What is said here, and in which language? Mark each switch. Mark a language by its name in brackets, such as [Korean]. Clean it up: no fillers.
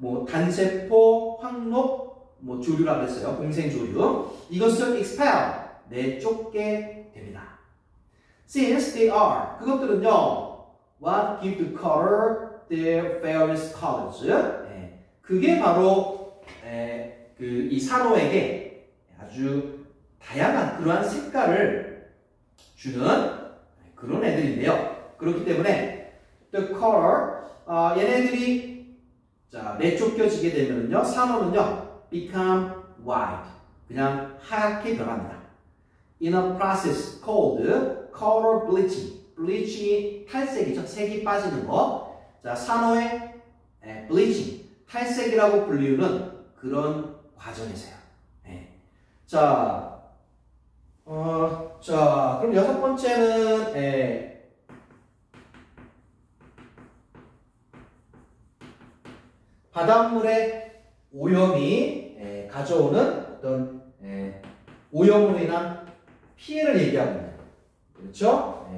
[Korean] 단세포, 황록, 조류라고 했어요. 공생조류. 이것을 expel, 내쫓게 됩니다. [English] Since they are, [Korean] 그것들은요, [English] what give the color their various colors. [Korean] 그게 바로, 이 산호에게 아주 다양한 그러한 색깔을 주는 그런 애들인데요. 그렇기 때문에 the color, 얘네들이 자, 내쫓겨지게 되면요, 산호는요, [English] become white, [Korean] 그냥 하얗게 변합니다. [English] In a process called color bleaching. [Korean] bleaching이 탈색이죠. 색이 빠지는 거. 자, 산호의 bleaching, 탈색이라고 불리우는 그런 과정이세요. 자, 그럼 여섯 번째는 바닷물의 오염이 가져오는 어떤 오염으로 인한 피해를 얘기하고 있는 거예요. 그렇죠?